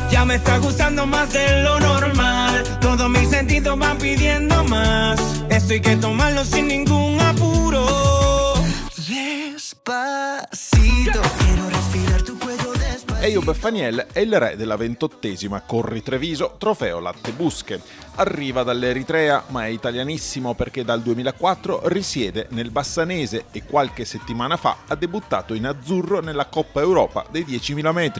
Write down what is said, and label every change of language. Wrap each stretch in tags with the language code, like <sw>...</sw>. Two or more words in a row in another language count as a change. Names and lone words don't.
<es>me está gustando más de lo normal. Todos mis sentidos van pidiendo más. Esto hay que tomarlo sin ningún apuro. Despacito, quiero respirar tu cuello despacito.</es> <it>Eyob Faniel è il re della 28ª Corri Treviso Trofeo Latte Busche. Arriva dall'Eritrea, ma è italianissimo perché dal 2004 risiede nel Bassanese e qualche settimana fa ha debuttato in azzurro nella Coppa Europa dei 10.000 metri.</it>